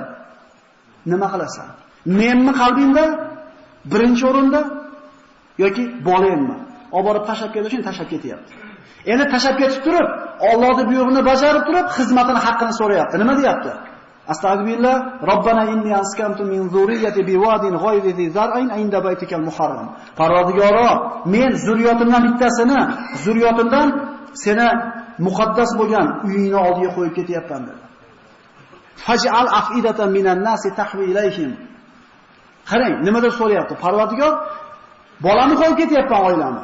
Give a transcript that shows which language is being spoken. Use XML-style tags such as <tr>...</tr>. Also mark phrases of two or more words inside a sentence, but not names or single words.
<uz>Nima qilasan? Menmi qalbingda birinchi o'rinda yoki bolayimmi? Olib borib tashab ketdi uchun tashab ketyapti. Endi tashab ketib turib, Allohning buyrug'ini bajarib turib, xizmatini haqqini so'rayapti. Nima deyapti?</uz> <ar>أستغفر الله ربنا إني أسكنت من ذريتي بواد غير ذي زرع عند بيتك المحرم.</ar> <uz>Parvardigoro, men zurriyotimdan bittasini, zurriyotimdan seni muqaddas bo'lgan uyingni oldiga qo'yib ketyapman dedi.</uz> <ar>فاجعل أفئدة من الناس تهوي إليهم.</ar> <uz>Qarang, nima deb so'rayapti? Parvardigor, bolani qo'yib ketyapman oilani.</uz>